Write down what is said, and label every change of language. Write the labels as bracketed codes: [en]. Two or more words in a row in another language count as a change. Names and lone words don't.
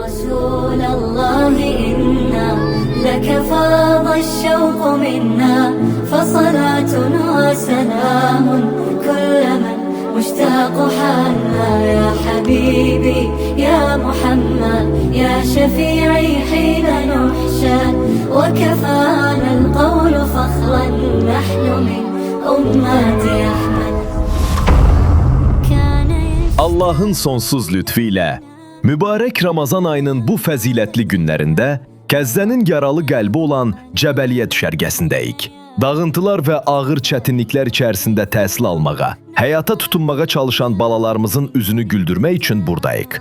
[ar] رسول الله إنا لك فاض الشوق منا فصلاة وسلام كل من مشتاق حالنا يا حبيبي يا محمد يا شفيعي حين نحشى وكفانا القول فخرا نحن من أمة أحمد. [az] Allahın sonsuz lütfu ilə mübarək Ramazan ayının bu fəzilətli günlərində Qəzzənin yaralı qəlbi olan Cəbəliyyə düşərgəsindəyik. Dağıntılar və ağır çətinliklər içərisində təhsil almağa, həyata tutunmağa çalışan balalarımızın üzünü güldürmək üçün buradayıq.